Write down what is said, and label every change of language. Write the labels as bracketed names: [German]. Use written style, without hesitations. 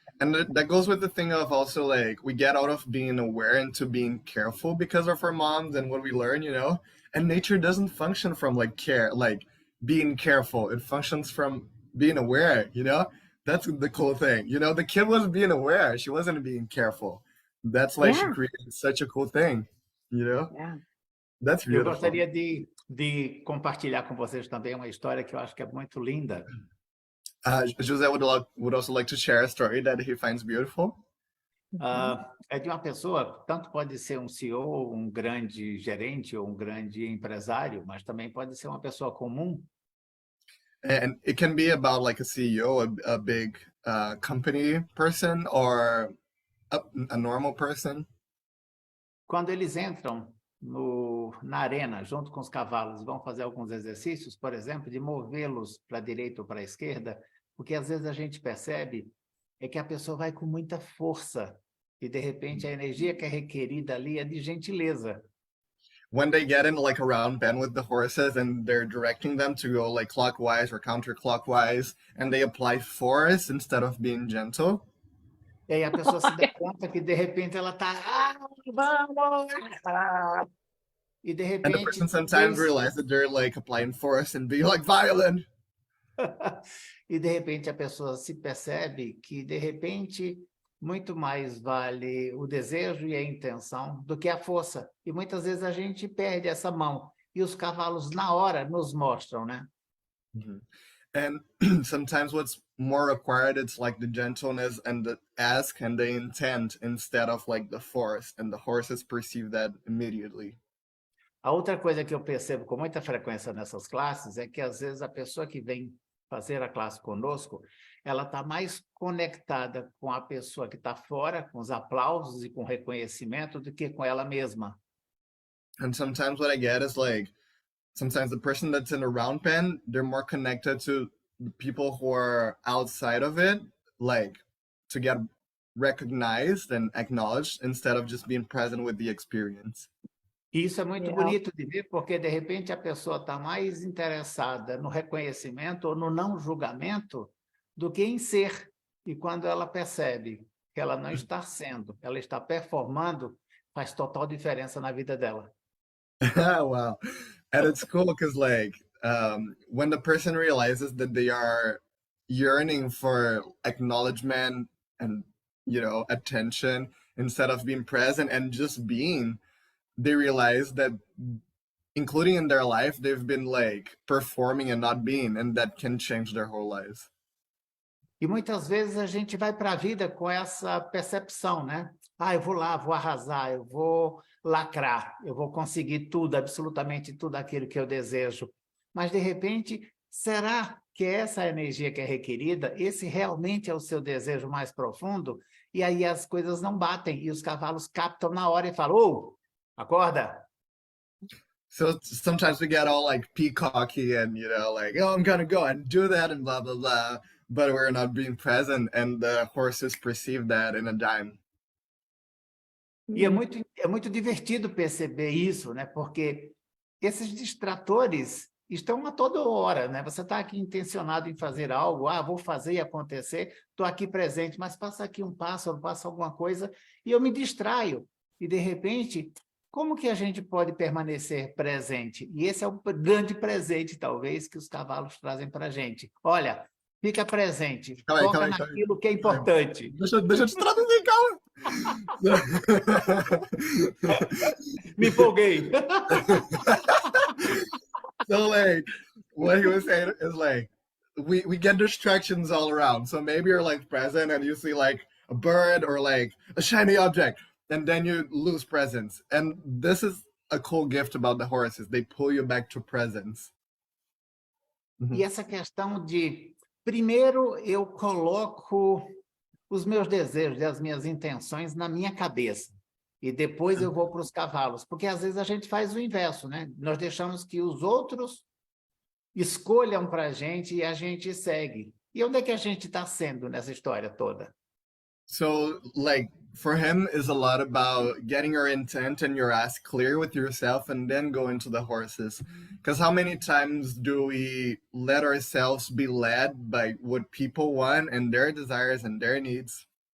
[English] And that goes with the thing of also like we get out of being aware into being careful because of our moms and what we learn, you know? And nature doesn't function from like care, like being careful. It functions from being aware, you know? That's the cool thing. You know, the kid was being aware. She wasn't being careful. That's why she Yeah. created such a cool thing, you know? Yeah. That's [Portuguese] Eu [English] beautiful. [Portuguese] gostaria de compartilhar com vocês também uma história que eu acho que é muito linda. [English] José would also like to share a story that he finds beautiful. [Portuguese] É de uma pessoa, tanto pode ser um CEO, um grande gerente ou um grande empresário, mas também pode ser uma pessoa comum. [English] And it can be about like a CEO, a big company person, or a normal person. [Portuguese] Quando eles entram na arena, junto com os cavalos, vão fazer alguns exercícios, por exemplo, de movê-los para a direita ou para a esquerda, porque às vezes a gente percebe é que a pessoa vai com muita força e, de repente, a energia que é requerida ali é de gentileza. [English] When they get in like a round bend with the horses and they're directing them to go like clockwise or counterclockwise, and they apply force instead of being gentle. [Portuguese] E aí a pessoa se dá conta que, de repente, ela está... vamos! E, de [English] And the [Portuguese] repente... [English] person sometimes realizes that they're like applying force and being like violent. [Portuguese] E, de repente, a pessoa se percebe que, de repente, muito mais vale o desejo e a intenção do que a força. E muitas vezes a gente perde essa mão. E os cavalos, na hora, nos mostram, né? Mm-hmm. [English] And sometimes what's more required, it's like the gentleness and the ask and the intent instead of like the force. And the horses perceive that immediately. [Portuguese] A outra coisa que eu percebo com muita frequência nessas classes é que, às vezes, a pessoa que vem fazer a classe conosco, ela está mais conectada com a pessoa que está fora, com os aplausos e com o reconhecimento, do que com ela mesma. [English] And sometimes what I get is like, sometimes the person that's in a round pen, they're more connected to the people who are outside of it, like to get recognized and acknowledged instead of just being present with the experience. [Portuguese] E isso é muito [English] Yeah. [Portuguese] bonito de ver, porque, de repente, a pessoa está mais interessada no reconhecimento ou no não julgamento do que em ser. E quando ela percebe que ela não está sendo, ela está performando, faz total diferença na vida dela. [English] Wow. And it's cool because like when the person realizes that they are yearning for acknowledgement and attention instead of being present and just being, they realize that including in their life they've been like performing and not being, and that can change their whole lives. [Portuguese] E muitas vezes a gente vai para a vida com essa percepção, né? Ah, eu vou lá, vou arrasar, eu vou lacrar, eu vou conseguir tudo, absolutamente tudo aquilo que eu desejo. Mas, de repente, será que essa energia que é requerida, esse realmente é o seu desejo mais profundo? E aí as coisas não batem, e os cavalos captam na hora e falam, ô, acorda! [English] So sometimes we get all like peacocky and like, oh, I'm gonna go and do that and blah blah blah, but we're not being present, and the horses perceive that in a dime. [Portuguese] E é muito divertido perceber isso, né? Porque esses distratores estão a toda hora, né? Você está aqui intencionado em fazer algo, vou fazer e acontecer, estou aqui presente, mas passa aqui um pássaro, passa alguma coisa, e eu me distraio. E, de repente, como que a gente pode permanecer presente? E esse é o grande presente, talvez, que os cavalos trazem para a gente. Olha, fica presente, toca naquilo que é importante. Deixa eu te traduzir, calma. Me empolguei. [English] So like what he was saying is like we get distractions all around. So maybe you're like present and you see like a bird or like a shiny object, and then you lose presence. And this is a cool gift about the horses. They pull you back to presence. [Portuguese] E essa questão de, primeiro, eu coloco os meus desejos e as minhas intenções na minha cabeça. E depois eu vou para os cavalos. Porque, às vezes, a gente faz o inverso, né? Nós deixamos que os outros escolham para a gente e a gente segue. E onde é que a gente está sendo nessa história toda? [English] So, like, for him is a lot about getting your intent and your ask clear with yourself and then go into the horses. Because how many times do we let ourselves be led by what people want and their desires and their needs?